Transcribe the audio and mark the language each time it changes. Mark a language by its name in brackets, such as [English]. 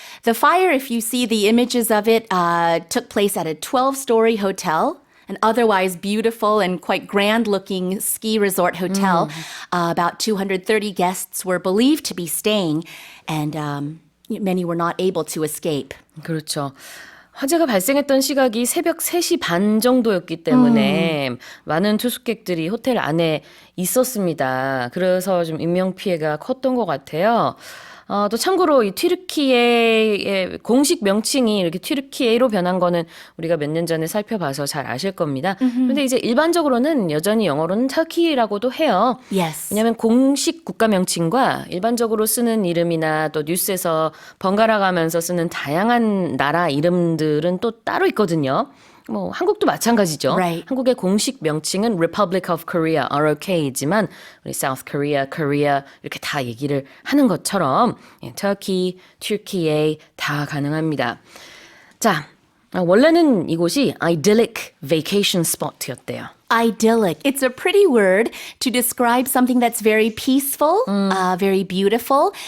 [English] The fire, if you see the images of it, took place at a 12-story hotel, an otherwise beautiful and quite grand-looking ski resort hotel. About 230 guests were believed to be staying, and many were not able to escape. [Korean] 그렇죠. 화재가 발생했던 시각이 새벽 3시 반 정도였기 때문에 많은 투숙객들이 호텔 안에 있었습니다. 그래서 좀 인명피해가 컸던 것 같아요. 또 참고로 이 튀르키예의 공식 명칭이 이렇게 튀르키예로 변한 거는 우리가 몇 년 전에 살펴봐서 잘 아실 겁니다. 근데 이제 일반적으로는 여전히 영어로는 터키라고도 해요. [English] Yes. [Korean] 왜냐하면 공식 국가 명칭과 일반적으로 쓰는 이름이나 또 뉴스에서 번갈아 가면서 쓰는 다양한 나라 이름들은 또 따로 있거든요. 뭐 한국도 마찬가지죠. [English] Right. [Korean] 한국의 공식 명칭은 Republic of Korea, ROK이지만 우리 South Korea, Korea 이렇게 다 얘기를 하는 것처럼 Turkey, Turkey 다 가능합니다. 자, 원래는 이곳이 [English] idyllic vacation spot [Korean] 였대요. [English] Idyllic. It's a pretty word to describe something that's very peaceful, very beautiful.